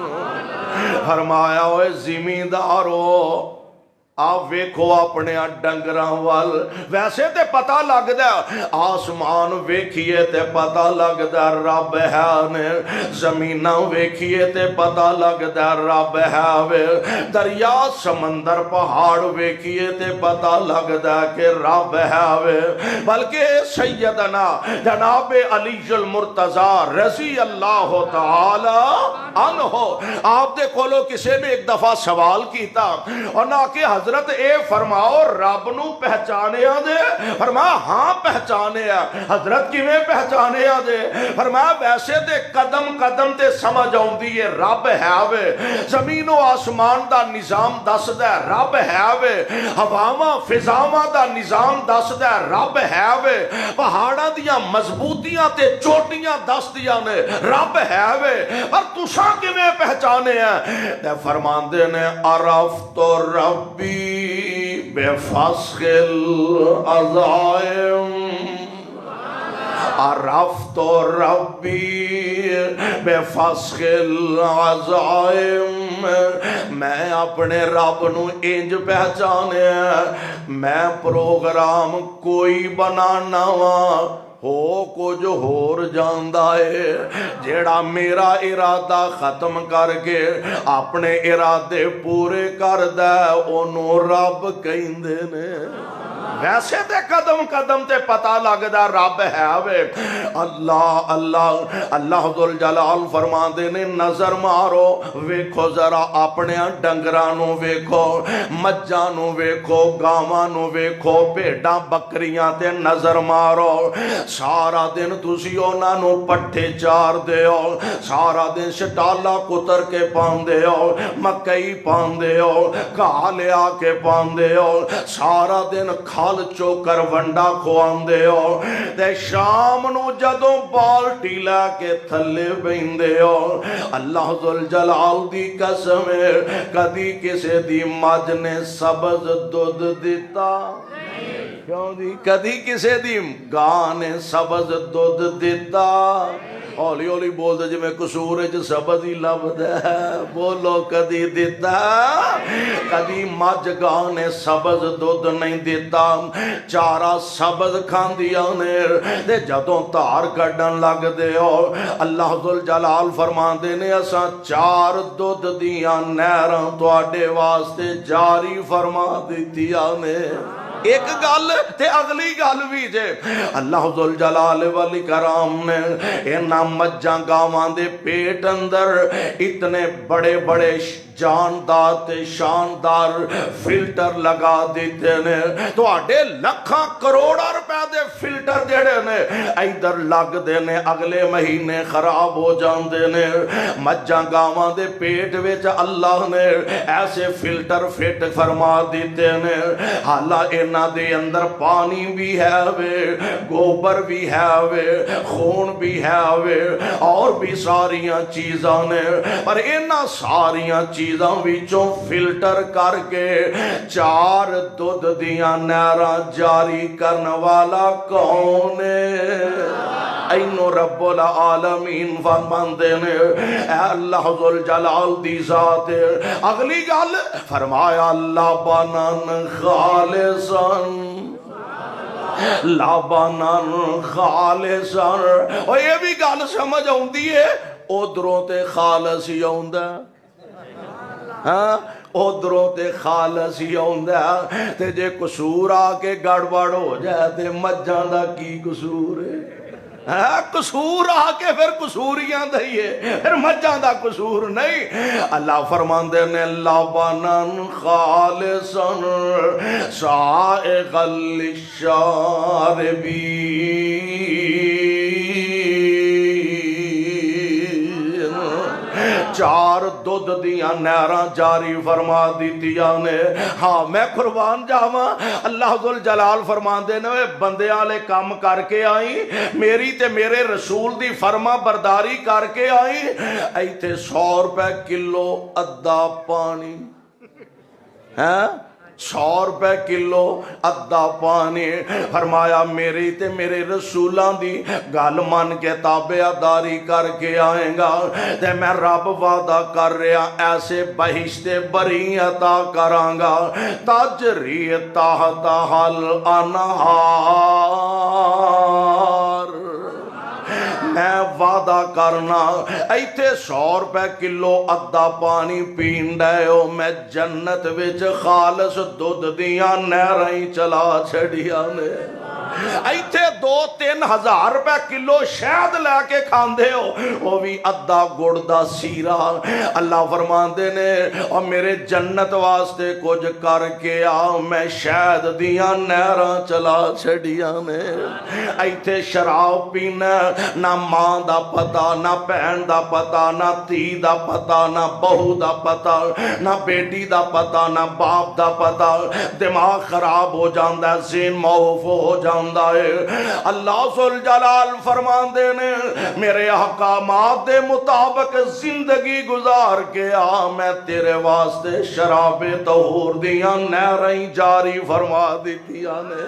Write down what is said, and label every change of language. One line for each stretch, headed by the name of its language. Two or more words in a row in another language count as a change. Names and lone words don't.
Punjabi: فرمایا ہوئے زمیندارو آپ ویکھو اپنے ڈنگراں وال، ویسے تے پتہ لگدا آسمان ویکھیے تے پتہ لگدا رب ہے نے، زمیناں ویکھیے تے پتہ لگدا رب ہے، دریا سمندر پہاڑ ویکھیے تے پتہ لگدا کہ رب ہے، بلکہ سیدنا جناب علی المرتضی
Arabic: رضی اللہ تعالی عنہ
Punjabi: آپ دے کولو کسے نے ایک دفعہ سوال کیتا اور نہ کہ حضرت حضرت اے فرماؤ رب نو پہچانیا دے؟ فرمایا ہاں پہچانیا۔ حضرت کیویں پہچانیا دے؟ فرمایا ویسے تے قدم قدم تے سمجھ آؤندی ہے رب ہے وے، زمین و آسمان دا نظام دسدا ہے رب ہے وے، ہواواں فضاواں دا نظام دسدا ہے رب ہے وے، پہاڑاں دیاں مضبوطیاں تے چوٹیاں دسدیاں نے رب ہے وے، پر تساں کیویں پہچانے ہیں؟ تے فرماندے نے
Arabic: عرفت ربی بفسخ العزائم، عرفت ربی بفسخ العزائم،
Punjabi: میں اپنے رب نو انج پہچانے، میں پروگرام کوئی بنانا وا ہو کچھ ہور جاندا ہے، جیڑا میرا ارادہ ختم کر کے اپنے ارادے پورے کردا ہے اونوں رب کہندے نے۔ ویسے تے قدم قدم تے پتہ لگدا رب ہے وے۔ اللہ اللہ اللہ ذوالجلال فرماندے نے نظر مارو، ویکھو ذرا اپنے ڈنگراں نو ویکھو، مجھاں نو ویکھو، گاواں نو ویکھو، بھیڈاں بکریاں تے نظر مارو، سارا دن تسی انہاں نو پٹھے چار دیو، سارا دن شٹالا کتر کے پاندے ہو، مکئی پاندے ہو، گھاہ لیا کے پاندے ہو، سارا دن کھال چوکر ونڈا کھواندے ہو، تے شام نو جدوں بالٹی لے کے تھلے بیندے ہو۔ اللہ ذوالجلال دی قسم ہے کدی کسے دی مجھ نے سبز دودھ دیتا؟ کیوں دی؟ کدی کسے دی گاں نے سبز دودھ دیتا؟ ہولی ہولی بول دے جی میں قصور ہے جو سبز ہی لفظ ہے، بولو کدی دیتا؟ کدی مجھ گاں نے سبز دودھ نہیں دیتا، چارہ سبز کھاندیاں نے، دے جدوں تار کڈن لگ دے ہو اللہ ذوالجلال فرماندے نے اساں چار دودھ دیاں نہراں تواڈے واسطے جاری فرما دتیاں نے۔ ایک گل تے اگلی گل بھی جے، اللہ ذوالجلال والاکرام نے انہاں مجھاں گاواں دے پیٹ اندر اتنے بڑے بڑے جاندار تے شاندار فلٹر لگا دیتے نے، تو آڈے لکھاں کروڑا روپے دے فلٹر جڑے نے ایدر لگ دے نے، اگلے مہینے خراب ہو جاندے نے۔ مجھاں گاواں دے پیٹ وچ اللہ نے ایسے فلٹر فٹ فرما دیتے نے، حالا انہاں دے اندر پانی بھی ہے وے، گوبر بھی ہے وے، خون بھی ہے وے، اور بھی ساریاں چیزاں نے، پر انہاں ساریاں چیزاں وچوں فلٹر کر کے چار دودھ دیاں نہراں جاری کرن والا کون ہے؟ اینو
Arabic: رب العالمین
Punjabi: فرماندے نے اے اللہ ذوالجلال دی ذات۔ اگلی گل فرمایا
Arabic: لبناً خالصاً، لبناً خالصاً،
Punjabi: اور یہ بھی گل سمجھ آؤندی ہے ادھروں تے خالص ہی آؤندا، ہاں ادھروں تے خالص ہی آؤندا، تے جے قصور آ کے گڑبڑ ہو جائے تے مجھاں دا کی قصور ہے؟ قصور آ کے پھر قصوریاں دئیے، پھر مجھاں دا قصور نہیں۔ اللہ فرماندے نے
Arabic: لبناً خالصاً سائغاً للشاربین،
Punjabi: چار دودھ دیاں نہراں جاری فرما دیتیاں نے۔ ہاں میں قربان جاواں، اللہ ذوالجلال فرماندے نے بندے والے کام کر کے آئی، میری تے میرے رسول دی فرما برداری کر کے آئی، ایتھے 100 روپے کلو ادھا پانی، ہاں 100 روپے کلو ادھا پانی۔ فرمایا میری تے میرے رسولاں دی گل من کے تابعداری کر کے آئیں گا تے میں رب وعدہ کر رہا ایسے بہشت بری عطا کراں گا
Arabic: تجری تحتہا الانہار۔
Punjabi: میں وعدہ کرنا ایتھے 100 روپے کلو ادھا پانی پین ڈے ہو، میں جنت وچ خالص دودھ دیاں نہراں چلا چھڑیاں نے۔ ایتھے 2-3 ہزار روپے کلو شہد لے کے کھاندے ہو، وہ بھی ادھا گڑ دا سیرا۔ اللہ فرماندے نے اور میرے جنت واسطے کچھ کر کے آ، میں شہد دیاں نہراں چلا چھڑیاں نے۔ ایتھے شراب پینا، نہ ماں دا پتہ، نہ بہن دا پتہ، نہ دھی دا پتہ، نہ بہو دا پتہ، نہ بیٹی دا پتہ، نہ باپ دا پتہ، دماغ خراب ہو جاندا ہے، ذہن معوف ہو جاندا ہے۔ اللہ ذوالجلال فرماندے نے میرے احکامات دے مطابق زندگی گزار کے آ، میں تیرے واسطے شراب طہور دیاں نہریں جاری فرما دیتیاں نے۔